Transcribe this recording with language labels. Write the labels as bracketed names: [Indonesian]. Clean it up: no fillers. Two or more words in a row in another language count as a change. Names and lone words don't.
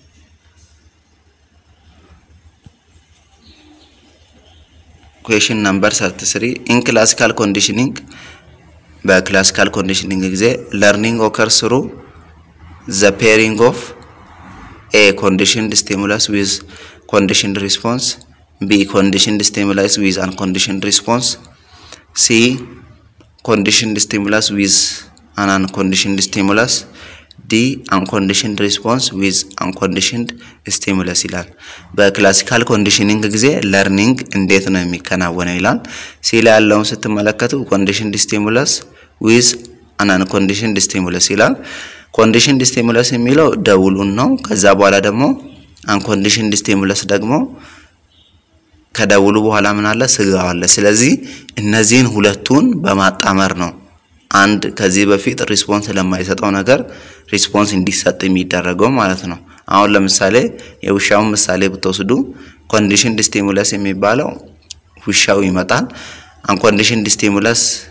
[English] question number 33 in classical conditioning [Amharic] በክላሲካል ኮንዲሽኒንግ ጊዜ [English] learning occurs through the pairing of a conditioned stimulus with conditioned response b conditioned stimulus with unconditioned response c conditioned stimulus with an unconditioned stimulus d unconditioned response with unconditioned stimulus [Amharic] ይላል በክላሲካል ኮንዲሽኒንግ ጊዜ ለርኒንግ እንዴት ነው የሚከናወነው ይላል ሲል ያለውን ስትመለከቱ [English] conditioned stimulus with an unconditioned stimulus [Amharic] ይላል [English] conditioned stimulus [Amharic] የሚለው ደውሉን ነው ከዛ በኋላ ደግሞ [English] unconditioned stimulus [Amharic] ደግሞ ከደውሉ በኋላ ምን አለ ስጋው አለ ስለዚህ እነዚህን ሁለቱን በማጣመር ነው አንድ ከዚህ በፊት ሪስፖንስ ለማይሰጠው ነገር ሪስፖንስ እንዲሰጥ የሚደረገው ማለት ነው አሁን ለምሳሌ የውሻውን ምሳሌ ብትወስዱ [English] conditioned stimulus [Amharic] የሚባለው ውሻው ይመጣል [English] unconditioned stimulus